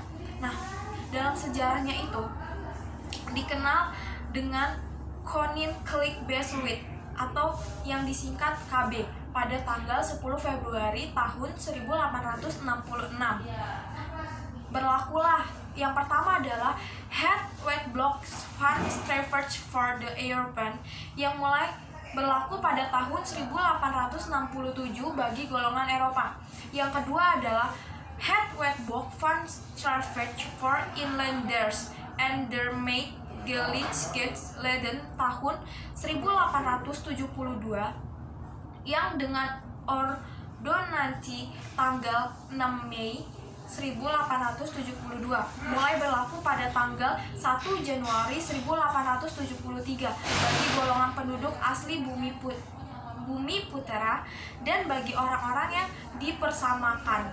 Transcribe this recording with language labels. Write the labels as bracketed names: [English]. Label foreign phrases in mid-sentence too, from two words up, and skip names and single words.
[Indonesian] Nah, dalam sejarahnya itu dikenal dengan Koninklijkbestuur atau yang disingkat KB pada tanggal 10 Februari tahun 1866. Berlakulah yang pertama adalah Het Wetboek van Strafrecht voor de Europeaan yang mulai berlaku pada tahun 1867 bagi golongan Eropa. Yang kedua adalah Het Wetboek van Strafrecht voor Inlanders en daarmee gelijkstelling tahun 1872 yang dengan ordonansi tanggal 6 Mei 1872 mulai berlaku pada tanggal 1 Januari 1873 bagi golongan penduduk asli bumi putera dan bagi orang-orang yang dipersamakan.